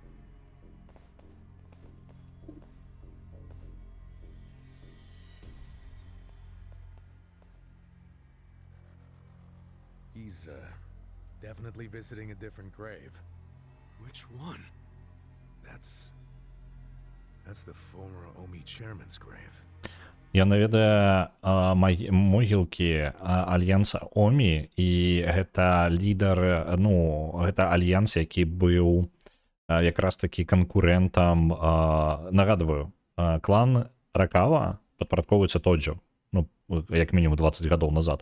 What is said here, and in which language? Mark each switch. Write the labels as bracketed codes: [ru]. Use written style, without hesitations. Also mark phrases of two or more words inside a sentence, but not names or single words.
[en] He's, definitely visiting a different grave. Which one? That's the former Omi chairman's grave. [be] Я наведаю могілкі альянса Омі, і гэта лідар, ну, гэта альянс, які быў якраз такі канкурентам, нагадваю, клан Аракава падпарадкоўваецца Тоджо, ну, як мінімум 20 гадоў назад.